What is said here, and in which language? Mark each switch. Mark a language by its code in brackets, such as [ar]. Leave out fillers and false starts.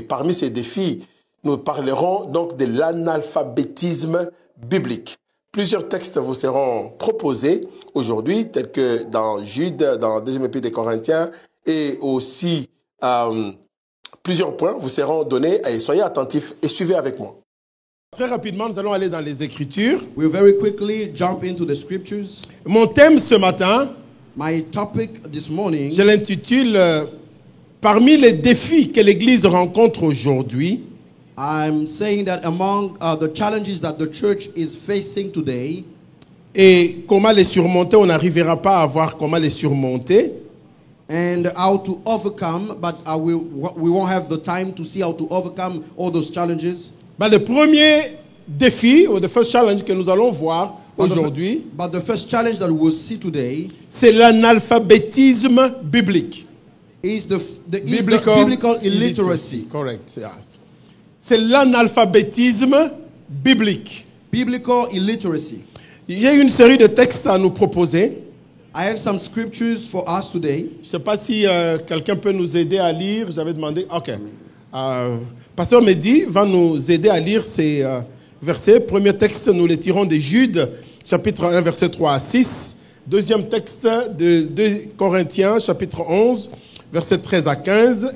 [fr] Parmi ces défis, nous parlerons donc de l'analphabétisme biblique. Plusieurs textes vous seront proposés aujourd'hui, tels que dans Jude, dans 2e épître des Corinthiens, et aussi plusieurs points vous seront donnés. Et soyez attentifs et suivez avec moi. Très rapidement, nous allons aller dans les Écritures. [en] We'll very quickly jump into the scriptures. [fr] Mon thème ce matin, [en] My topic this morning, [fr] je l'intitule Parmi les défis que l'Église rencontre aujourd'hui, [en] I'm saying that among the challenges that the church is facing today, [fr] et comment les surmonter, on n'arrivera pas à voir comment les surmonter. [en] and how to overcome, but we won't have the time to see how to overcome all those challenges. [fr] Le premier défi, ou [en] the first challenge [fr] que nous allons voir aujourd'hui, [en] But the first challenge that we will see today [fr] c'est l'analphabétisme biblique. [en] is the biblical illiteracy. Correct, yes. [fr] C'est l'analphabétisme biblique. [en] Biblical illiteracy. [fr] Il y a une série de textes à nous proposer. [en] I have some scriptures for us today. [fr] Je ne sais pas si quelqu'un peut nous aider à lire. J'avais demandé. OK. Pasteur Mehdi va nous aider à lire ces versets. Premier texte, nous les tirons de Jude, chapitre 1, verset 3 à 6. Deuxième texte de 2 Corinthiens, chapitre 11, verset 13 à 15.